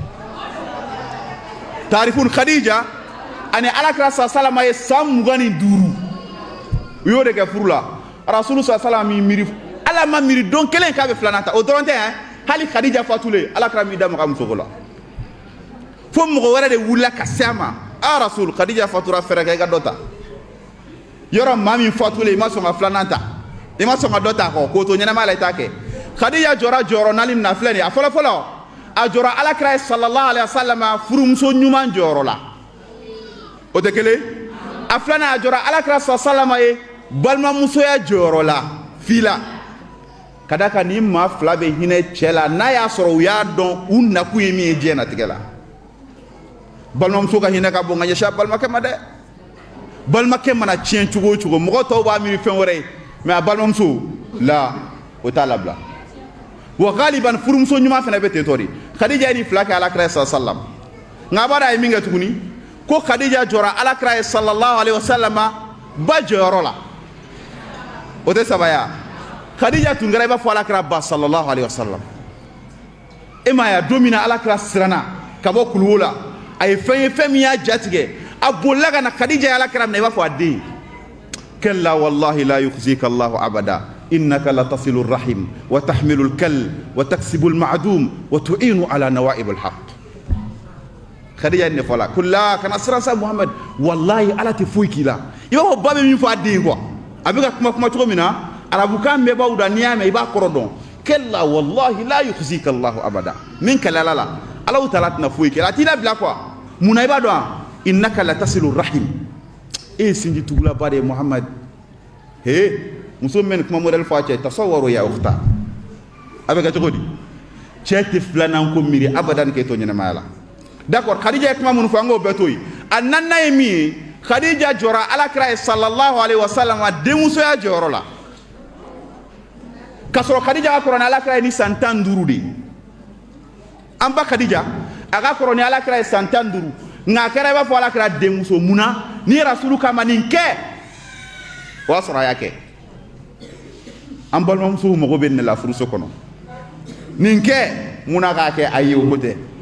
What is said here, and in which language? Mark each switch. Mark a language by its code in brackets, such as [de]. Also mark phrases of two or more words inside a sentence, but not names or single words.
[bm] taarifun Khadija ani alakira salama ye san 25 u y'o de kɛ furu la rasulu salama mi miiri ala ma miiri don kelen k'a bɛ filanan ta o dɔrɔn tɛ hali Khadija fatulen alakira m'i da maga musoko la fo mɔgɔ wɛrɛ de wulila ka se a ma rasul Khadija fatura fɛrɛ kɛ i ka dɔ ta yɔrɔ maa min fatulen i ma sɔn ka filanan ta i ma sɔn ka dɔ ta a kɔ k'o to ɲɛnamaya la i t'a kɛ Khadija jɔra jɔyɔrɔ naani min na filɛ nin ye a fɔlɔ a jɔra alakira [ar] صلى الله عليه وسلم [bm] furumuso ɲuman jɔyɔrɔ la o tɛ kelen a filanan a jɔra alakira [ar] صلى الله عليه وسلم [bm] ye balimamusoya jɔyɔrɔ la fila ka da kan ni maa fila bɛ hinɛ cɛ la n'a y'a sɔrɔ u y'a dɔn u nakun ye min ye diɲɛ natigɛ la balimamuso ka hinɛ ka bon ka ɲɛsin a balimakɛ ma dɛ balimakɛ mana tiɲɛ cogo o cogo mɔgɔ tɔw b'a miiri fɛn wɛrɛ ye mais a balimamuso la o t'a labila wa galiban furumuso ɲuman fana bɛ ten tɔ de Khadija ye nin fila kɛ alakira sallallahu nka a b'a dɔn a ye min kɛ tuguni ko Khadija jɔra alakira [ar] صلى الله عليه وسلم [bm] ba jɔyɔrɔ la o tɛ saba ya Khadija tun kɛra i b'a fɔ alakira ba [ar] صلى الله عليه وسلم [bm] e ma ye don min na alakira siranna ka bɔ kuluwo la a ye fɛn min y'a jatigɛ a bolila ka na Khadija ye alakira minɛ i b'a fɔ a den [ar] كلا والله لا يخزيك الله أبدا إنك لتصل الرحم وتحمل الكل وتكسب المعدوم وتعين على نوائب الحق [bm] Khadija ne fɔla kulla kana siran sa Muhammad wallahi ala tɛ foyi k'i la i b'a fɔ ba bɛ min fɔ a den quoi a bɛ ka kuma cogo min na arabukan bɛɛ b'aw da n'i y'a mɛn i b'a kɔrɔ dɔn [ar] كلا والله لا يخزيك الله أبدا [bm] min kalala la [ar] الله تعالى [bm] tɛna foyi kɛ a t'i labila quoi munna i b'a dɔn [ar] إنك لتصل الرحم [bm] e ye sinji tugulaba de ye Muhammad muso min bɛ nin kuma modèle fɔ a cɛ [ar] تصور يا أخت [bm] a bɛ kɛ cogo di cɛ tɛ filanan ko miiri abadan k'e to ɲɛnamaya la d'accord Khadija ye kuma minnu fɔ an k'o bɛɛ to yen a naaninan ye min ye Khadija jɔra alakira ye [ar] صلى الله عليه وسلم [bm] denmusoya jɔyɔrɔ la k'a sɔrɔ Khadija ka kɔrɔ ni alakira ye ni san 15 de ye an ba Khadija a ka kɔrɔ ni alakira ye san 15 nka a kɛra i b'a fɔ alakira denmuso munna ni rasulu kama nin kɛ o y'a sɔrɔ a y'a kɛ an balimamusow mago bɛ nin la furuso kɔnɔ nin kɛ munna k'a kɛ a ye o ko tɛ